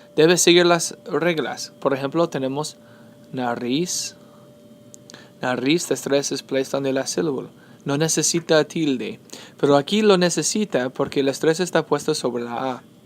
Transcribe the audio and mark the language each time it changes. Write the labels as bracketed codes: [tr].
[es] Debes seguir las reglas. Por ejemplo, tenemos nariz. [en] Nariz, the stress is placed on the last syllable. [es] No necesita tilde. Pero aquí lo necesita porque el stress está puesto sobre la A.